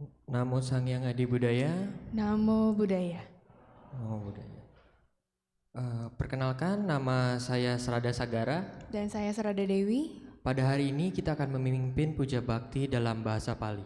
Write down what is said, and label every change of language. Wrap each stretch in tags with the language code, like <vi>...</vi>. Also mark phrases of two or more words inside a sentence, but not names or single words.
<pi>Namo Sang Hyang Adi Budaya. Namo Buddhaya. Namo Budaya.</pi> <id>Perkenalkan, nama saya Serada Sagara. Dan saya Serada Dewi. Pada hari ini kita akan memimpin puja bakti dalam bahasa Pali.</id>